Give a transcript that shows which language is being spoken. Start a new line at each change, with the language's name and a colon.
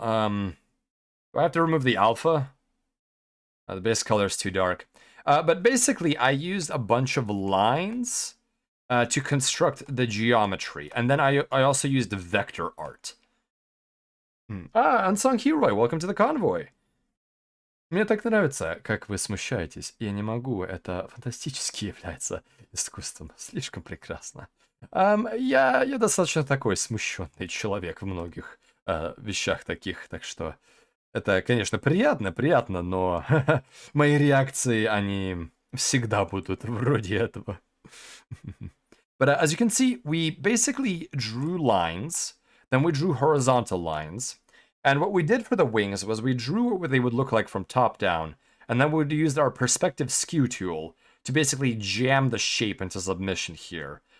English: Do I have to remove the alpha? The base color is too dark. But basically, I used a bunch of lines to construct the geometry. And then I also used vector art. Unsung Hero, welcome to the convoy.
Russian: Мне так нравится, как вы смущаетесь. Я не могу, это фантастически является искусством. Слишком прекрасно. Я достаточно такой смущенный человек в многих вещах таких, так что это, конечно, приятно, но мои реакции, они всегда будут вроде этого.
English: But as you can see, we basically drew lines, then we drew horizontal lines, and what we did for the wings was we drew what they would look like from top down, and then we would use our perspective skew tool to basically jam the shape into submission here.